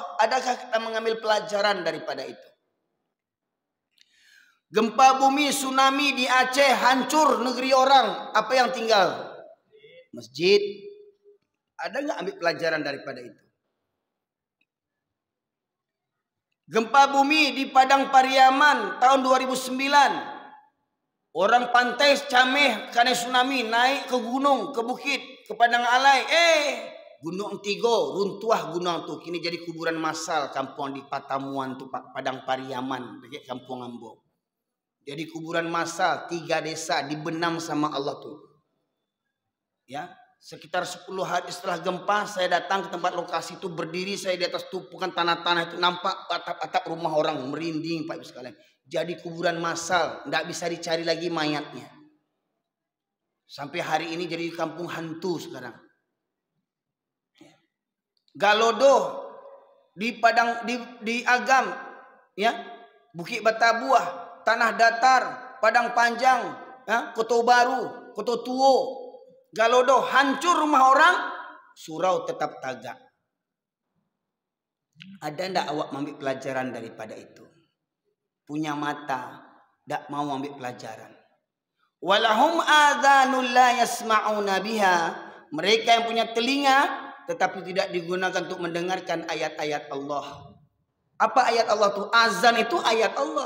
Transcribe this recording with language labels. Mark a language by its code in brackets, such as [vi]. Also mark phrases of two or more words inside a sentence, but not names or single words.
[id] Adakah kita mengambil pelajaran daripada itu? Gempa bumi, tsunami di Aceh, hancur negeri orang. Apa yang tinggal? Masjid. Ada nggak ambil pelajaran daripada itu? Gempa bumi di Padang Pariaman tahun 2009. Orang pantai Cameh karena tsunami naik ke gunung, ke bukit, ke Padang Alai. Gunung Tigo runtuh gunung tuh. Kini jadi kuburan massal kampung di Patamuan tuh Padang Pariaman, dekat Kampung Ambo. Jadi kuburan massal 3 desa dibenam sama Allah tuh. Ya, Sekitar 10 hari setelah gempa, saya datang ke tempat lokasi itu, berdiri saya di atas tumpukan tanah-tanah itu, nampak atap-atap rumah orang, merinding Pak Ibu sekalian. Jadi kuburan massal, tidak bisa dicari lagi mayatnya. Sampai hari ini jadi kampung hantu sekarang. Galodo di Padang, di Agam, ya, Bukit Batabuah, Tanah Datar, Padang Panjang, ya, Koto Baru, Koto Tuo, Galodo, hancur rumah orang, surau tetap tagak. Ada ndak awak mengambil pelajaran daripada itu? Punya mata, ndak mau ambil pelajaran. [ar] Walahum adhanul la yasma'una biha. [id] Mereka yang punya telinga tetapi tidak digunakan untuk mendengarkan ayat-ayat Allah. Apa ayat Allah itu? Azan itu ayat Allah.